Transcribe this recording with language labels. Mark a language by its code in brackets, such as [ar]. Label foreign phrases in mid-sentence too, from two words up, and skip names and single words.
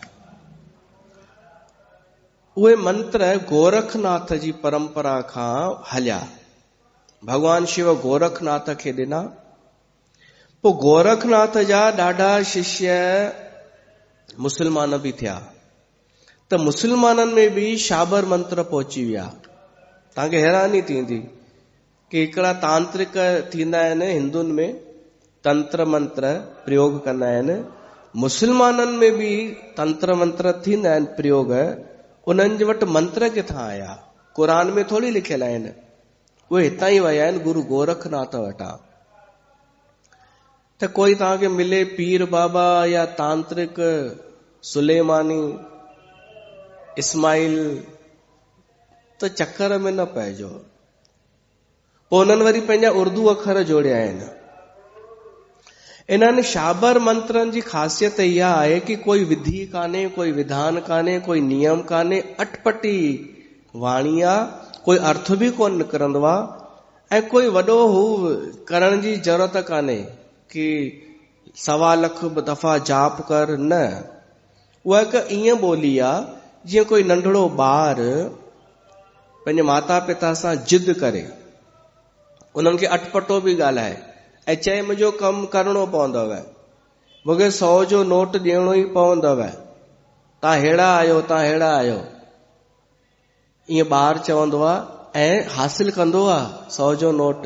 [sd] उहे मंत्र गोरखनाथ जी परंपरा खां हलिया। भगवान शिव गोरखनाथ खे ॾिना, पोइ गोरखनाथ जा ॾाढा शिष्य मुस्लमान बि थिया, त मुस्लमाननि में बि शाबर मंत्र पहुची विया। तव्हांखे हैरानी थींदी कि हिकिड़ा तांत्रिक थींदा आहिनि हिंदुनि में, तंत्र मंत्र प्रयोग कंदा आहिनि, मुस्लमाननि में बि तंत्र मंत्र थींदा आहिनि प्रयोग। उन्हनि जे वटि मंत्र किथां आया? क़ुरान में थोरी लिखियल आहिनि, उहे हितां ई विया आहिनि गुरु गोरखनाथ वटां। त कोई तव्हांखे मिले पीर बाबा या तांत्रिक सुलेमानी, इस्माइल, त चक्कर में न पइजो। पोइ उन्हनि वरी पंहिंजा उर्दू अखर जोड़िया आहिनि। इन्हनि शाबर मंत्रनि जी ख़ासियत इहा आहे कि कोई विधि कान्हे, कोई विधान कान्हे, कोई नियम कान्हे, अटपटी वाणी आहे, कोई अर्थ बि कोन निकिरंदो आहे ऐं कोई वॾो हू करण जी ज़रूरत कान्हे कि 1.25 लख दफ़ा जाप कर, न। उहा हिकु ईअं ॿोली आहे जीअं कोई नंढड़ो ॿार पंहिंजे माता पिता सां जिद करे, उन्हनि खे अटपटो बि ॻाल्हाए ऐं चए मुंहिंजो कमु करणो पवंदव, मूंखे 100 जो नोट ॾियणो ई पवंदव, तव्हां अहिड़ा आहियो, तव्हां अहिड़ा आहियो, ईअं ॿार चवंदो आहे ऐं हासिल कंदो आहे 100 जो नोट।